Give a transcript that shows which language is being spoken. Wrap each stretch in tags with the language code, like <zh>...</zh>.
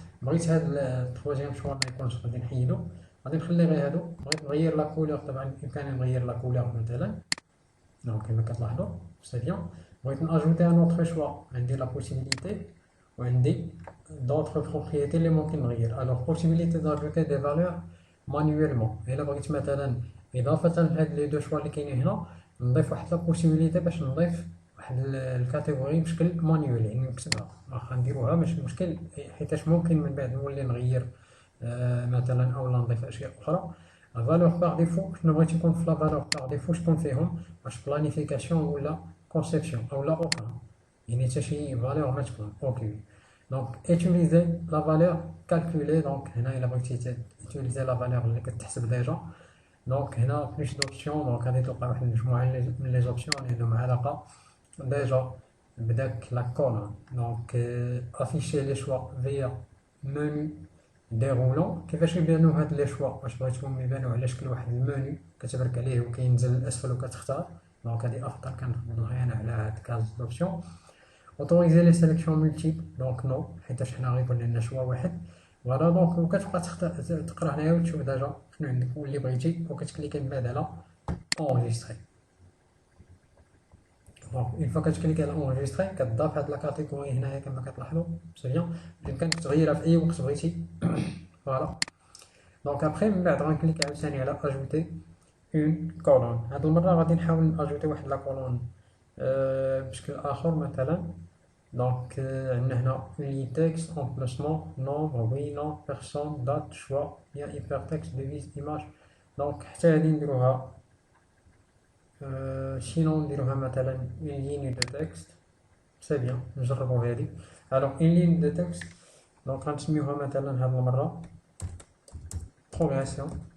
<ar>بغيت هاد التروازيام شوا ما يكونش غادي نحيدو، غادي نخلي غير هادو. بغيت نغير لا كولور، طبعا بإمكاني نغير لا كولور مثلا، دونك كما كتلاحظوا. سي بيان. بغيت ناجوتي ان اوتر شوا، عندي لا بوسيبيليتي وعندي</ar> <fr>d'autres propriétés</fr> <ar>اللي ممكن نغير.</ar> <fr>الوغ possibilité d'aajouter des valeurs manuellement.</fr> <ar>الا بغيت مثلا اضافه لهاد لي دو شوا اللي كاينين هنا، نضيف واحد لا بوسيبيليتي باش نضيف واحد الكاتيجوري بشكل مانيوال، يعني نكتبها. واخا نديروها ماشي مشكل، حيتاش ممكن من بعد نولي نغير مثلا اولا نضيف اشياء اخرى. فالور باغ ديفو، شنو بغيت يكون في لا فالور باغ ديفو؟ شكون فيهم؟ واش بلانيفيكاسيون ولا كونسيبسيون اولا اخرى، يعني حتى شي فالور ما تكون. اوكي.</ar> <fr>Donc, utiliser la valeur calculée.</fr> <ar>Donc, هنا إلا بغيتي</ar> <fr>utiliser la valeur</fr> <ar>اللي كتحسب ديجا.</ar> <fr>Donc, هنا plus d'options.</fr> <ar>Donc, غادي تلقى واحد المجموعة من لي زوبسيون اللي عندهم علاقة ديجا بداك لا كولون.</ar> <fr>Donc, afficher les choix via menu déroulant.</fr> <ar>كيفاش يبانو هاد لي شوا؟ واش بغيتهم يبانو على شكل واحد المنيو كتبرك عليه وكينزل للأسفل وكتختار؟ دونك هادي أفضل كنخدمو غير أنا على هاد كاز دوبسيون. اوتوريزي لي سيليكسيون مولتيبل، دونك نو، حيتاش حنا غيكون لنا شوا واحد. فوالا. دونك وكتبقى تقرا هنايا وتشوف ديجا شنو عندك واللي بغيتي، وكتكليكي من بعد على اونجيستري. دونك اون فوا كتكليكي على اونجيستري كتضاف هاد لا كاتيجوري هنايا كما كتلاحظوا. سي بيان. بإمكانك تغيرها في اي وقت بغيتي. فوالا. دونك ابخي من بعد غنكليكي عاوتاني على اجوتي اون كولون. هاد المره غادي نحاول ناجوتي واحد لا كولون بشكل اخر مثلا.</ar> <fr>Donc, on a une texte, emplacement, nombre, oui, non, personne, date, choix, lien, hypertexte, devise, image.</fr> <ar>Donc, حتى هادي نديروها.</ar> <fr>sinon</fr> <ar>نديروها مثلا</ar> <fr>une ligne de texte. C'est bien.</fr> <ar>نجربو هادي.</ar> <fr>Alors, une ligne de texte.</fr> <ar>Donc, غنسميوها مثلا هاد المرة progression.</ar>